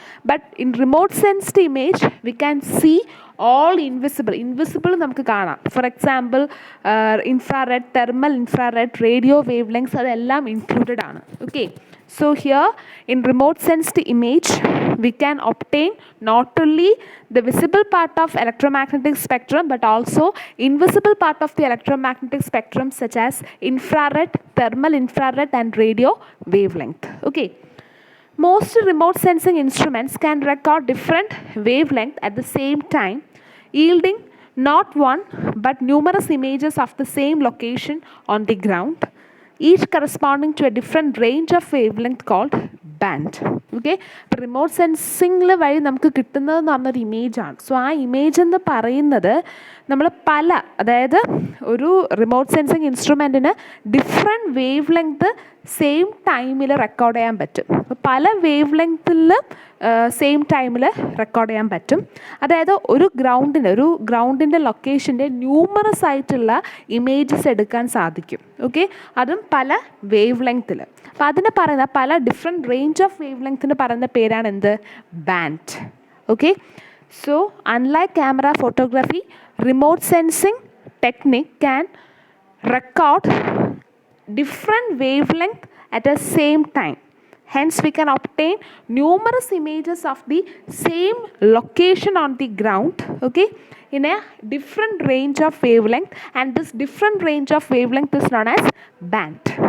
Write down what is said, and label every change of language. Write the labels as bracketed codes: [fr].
[en] but in remote sensed image we can see all invisible [ml] നമുക്ക് കാണാം. For example infrared, thermal infrared, radio wave lengths അതെല്ലാം included ആണ്. [en] Okay, so here in remote sensed image we can obtain not only the visible part of electromagnetic spectrum but also invisible part of the electromagnetic spectrum such as infrared, thermal infrared and radio wavelength. Okay, most remote sensing instruments can record different wavelength at the same time, yielding not one but numerous images of the same location on the ground, each corresponding to a different range of wavelength called band. [ml] Okay, remote സെൻസിങ്ങിൽ വഴി നമുക്ക് കിട്ടുന്നതെന്ന് പറഞ്ഞൊരു ഇമേജാണ്. So ആ image എന്ന് പറയുന്നത് നമ്മൾ അതായത് ഒരു remote sensing ഇൻസ്ട്രുമെൻറ്റിന് different wave length same ടൈമിൽ റെക്കോർഡ് ചെയ്യാൻ പറ്റും. പല വേവ് ലെങ്ത്തിൽ സെയിം ടൈമിൽ റെക്കോർഡ് ചെയ്യാൻ പറ്റും. അതായത് ഒരു ഗ്രൗണ്ടിൻ്റെ ലൊക്കേഷൻ്റെ ന്യൂമറസ് ആയിട്ടുള്ള ഇമേജസ് എടുക്കാൻ സാധിക്കും. ഓക്കെ, അതും പല വേവ് ലെങ്ത്തിൽ. അപ്പോൾ അതിന് പറയുന്ന പല ഡിഫറെൻറ്റ് റേഞ്ച് ഓഫ് വേവ് ലെങ്ത്തിന് പറയുന്ന പേരാണ് എന്ത്, band. [en] Okay, so unlike camera photography, remote sensing technique can record different wavelength at the same time. Hence we can obtain numerous images of the same location on the ground, okay, in a different range of wavelength, and this different range of wavelength is known as band.